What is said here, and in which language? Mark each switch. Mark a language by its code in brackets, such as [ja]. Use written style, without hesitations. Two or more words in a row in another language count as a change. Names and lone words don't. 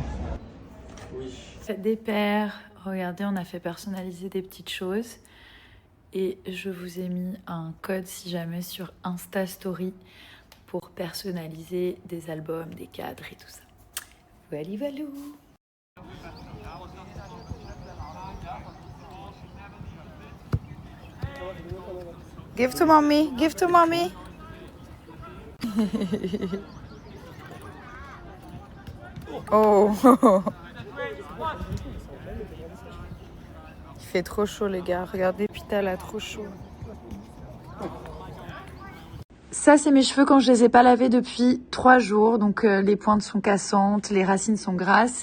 [fr] Oui. Des paires. Regardez, on a fait personnaliser des petites choses. Et je vous ai mis un code si jamais sur Insta Story pour personnaliser des albums, des cadres et tout ça. Voilà, voilà. [en] Give to mommy, give to mommy. [fr] Oh. Il fait trop chaud les gars, regardez Pita là, trop chaud. Ça c'est mes cheveux quand je les ai pas lavés depuis 3 jours, donc les pointes sont cassantes, les racines sont grasses.